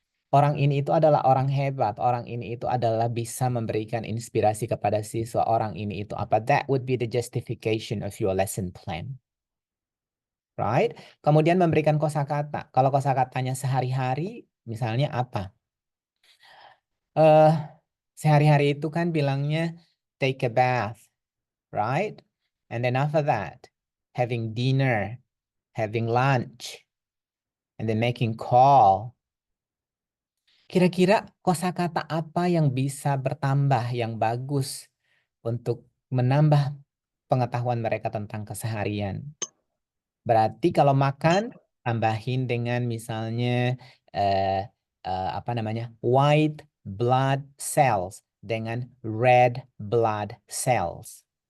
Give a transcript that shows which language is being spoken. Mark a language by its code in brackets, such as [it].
[id] Orang ini itu adalah orang hebat, orang ini itu adalah bisa memberikan inspirasi kepada siswa, orang ini itu apa? [en] That would be the justification of your lesson plan. Right? [id] Kemudian memberikan kosakata. Kalau kosakatanya sehari-hari, misalnya apa? Sehari-hari itu kan bilangnya [en] take a bath, right? And then after that, having dinner, having lunch, and then making call. [id] Kira-kira kosakata apa yang bisa bertambah, yang bagus untuk menambah pengetahuan mereka tentang keseharian? Berarti kalau makan tambahin dengan misalnya apa namanya white blood cells dengan red blood cells.